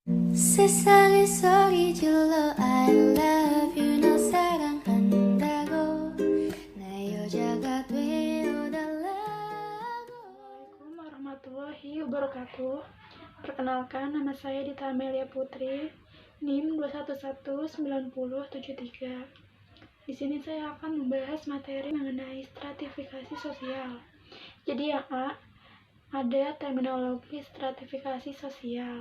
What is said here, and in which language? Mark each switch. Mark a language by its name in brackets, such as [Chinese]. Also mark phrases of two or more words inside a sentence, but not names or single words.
[Korean] 세상의 소리 질러 [English] I love you [Korean] 너 사랑한다고 나 여자가 되어달라고. [Arabic] السلام عليكم ورحمة الله وبركاته. [Indonesian] Perkenalkan, nama saya Dita Amelia Putri, NIM 2119073. Di sini saya akan membahas materi mengenai stratifikasi sosial. Jadi yang A, ada terminologi stratifikasi sosial.